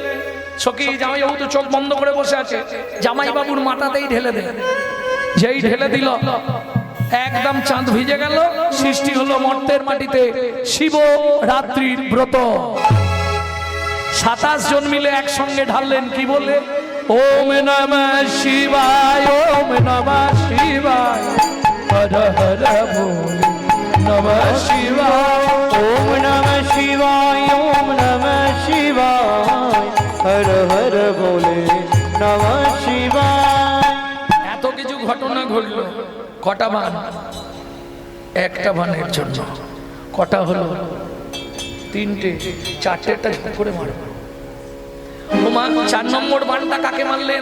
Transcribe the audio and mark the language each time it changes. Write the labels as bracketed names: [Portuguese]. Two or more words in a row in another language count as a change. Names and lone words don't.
[Bangla] সখী জামাই বাবু তো চোখ বন্ধ করে বসে আছে, জামাই বাবুর মাথাতেই ঢেলে দেন। যেই ঢেলে দিল একদম চাঁদ ভিজে গেল। সৃষ্টি হলো মর্তের মাটিতে শিব রাত্রির ব্রত। 27 জন মিলে একসঙ্গে ঢাললেন। কি বলে? [Sanskrit] ওম নমঃ শিবায়, ওম নমঃ শিবায়, [Bangla] হর হর বলে [Sanskrit] নমঃ শিবায়, ওম নমঃ শিবায়, ওম নমঃ শিবায়, [Bangla] হর হর বলে [Sanskrit] নমঃ শিবায়। [Bangla] এত কিছু ঘটনা ঘটলো। কটা বান? একটা বানের জন্য কটা হলো? 3টে, 4টেটা করে মারো। ও 4 নম্বর বাণটা কাকে মারলেন?